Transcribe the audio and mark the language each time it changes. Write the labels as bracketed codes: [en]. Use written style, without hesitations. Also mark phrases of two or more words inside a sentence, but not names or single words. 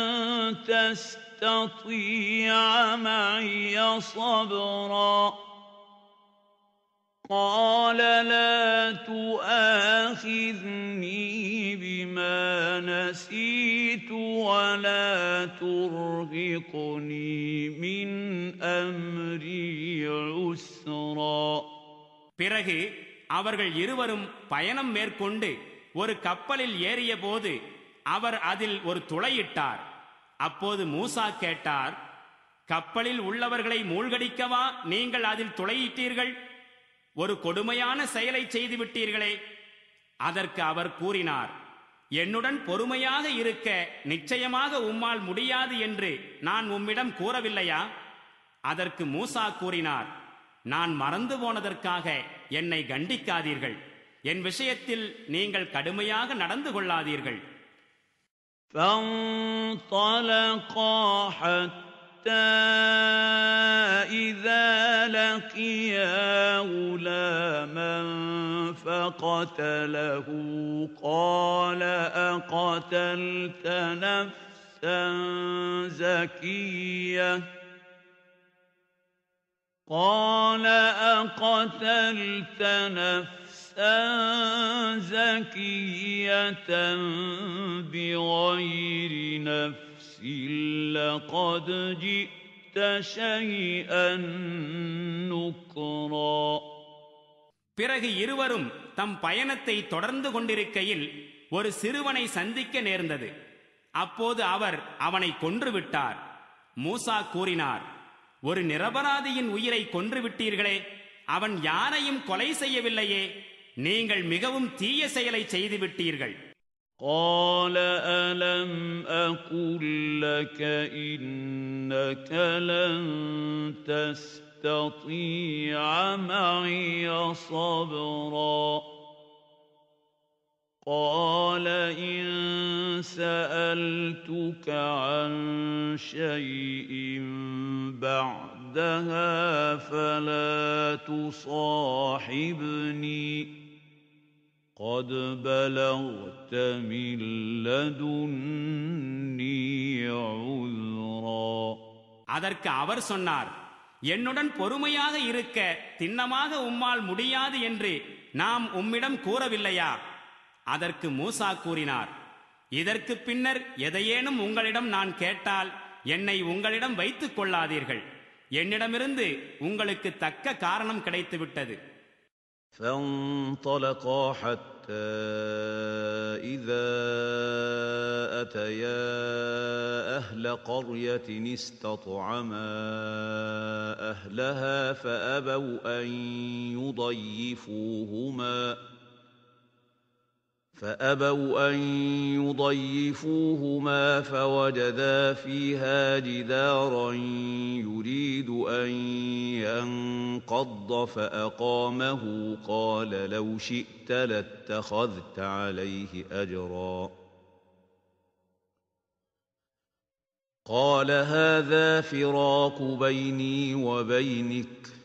[ar] تستطيع معي صبرا قال لا تؤاخذني بما نسيت ولا ترهقني من أمري عسرا. [ta] பிறகு அவர்கள் இருவரும் பயணம் மேற்கொண்டு ஒரு கப்பலில் ஏறிய போது அவர் அதில் ஒரு துளையிட்டார். அப்போது மூசா கேட்டார், கப்பலில் உள்ளவர்களை மூழ்கடிக்கவா நீங்கள் அதில் துளையிட்டீர்கள்? ஒரு கொடுமையான செயலை செய்து விட்டீர்களே. அதற்கு அவர் கூறினார், என்னுடன் பொறுமையாக இருக்க நிச்சயமாக உம்மால் முடியாது என்று நான் உம்மிடம் கூறவில்லையா? அதற்கு மூசா கூறினார், நான் மறந்து போனதற்காக என்னை கண்டிக்காதீர்கள். என் விஷயத்தில் நீங்கள் கடுமையாக நடந்து கொள்ளாதீர்கள். [ar] فانطلقا حتى إذا لقيا غلاما فقتله قال أقتلت نفسا زكية زكية بغير نفس لقد جئت شيئا نكرا. [ta] பிறகு இருவரும் தம் பயணத்தை தொடர்ந்து கொண்டிருக்கையில் ஒரு சிறுவனை சந்திக்க நேர்ந்தது. அப்போது அவர் அவனை கொன்றுவிட்டார். மூசா கூறினார், ஒரு நிரபராதியின் உயிரை கொன்றுவிட்டீர்களே, அவன் யாரையும் கொலை செய்யவில்லையே, நீங்கள் மிகவும் தீய செயலை செய்துவிட்டீர்கள். [ar] قال ألم أقل لك إنك لن تستطيع معي صبرا قال إن سألتك عن شيء بعدها فلا تصاحبني قد بلغت من لدني عذرا. [ta] அதற்கு அவர் சொன்னார், என்னுடன் பொறுமையாக இருக்க திண்ணமாக உம்மால் முடியாது என்று நாம் உம்மிடம் கூறவில்லையா? அதற்கு மூசா கூறினார், இதற்கு பின்னர் எதையேனும் உங்களிடம் நான் கேட்டால் என்னை உங்களிடம் வைத்துக் கொள்ளாதீர்கள். என்னிடமிருந்து உங்களுக்கு தக்க காரணம் கிடைத்துவிட்டது. [ar] فانطلقا حتى إذا أتيا أهل قرية استطعما أهلها فأبوا أن يضيفوهما فوجدا فيها جدارا يريد أن ينقض فأقامه قال لو شئت لاتخذت عليه أجرا قال هذا فراق بيني وبينك